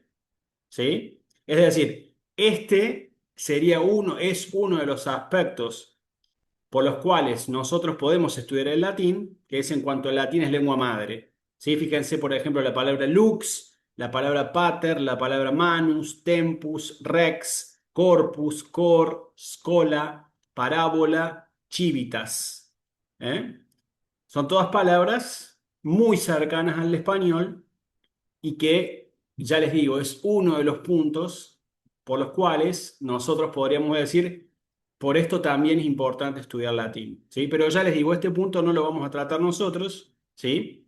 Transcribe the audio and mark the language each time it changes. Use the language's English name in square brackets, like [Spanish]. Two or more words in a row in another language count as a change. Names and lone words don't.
[Spanish] ¿Sí? Es decir, es uno de los aspectos por los cuales nosotros podemos estudiar el latín, que es en cuanto el latín es lengua madre. ¿Sí? Fíjense, por ejemplo, la palabra lux, la palabra pater, la palabra [Latin] manus, tempus, rex, corpus, cor, schola, [Spanish] parábola, civitas. ¿Eh? Son todas palabras muy cercanas al español y que, ya les digo, es uno de los puntos por los cuales nosotros podríamos decir, por esto también es importante estudiar latín, ¿sí? Pero ya les digo, este punto no lo vamos a tratar nosotros, ¿sí?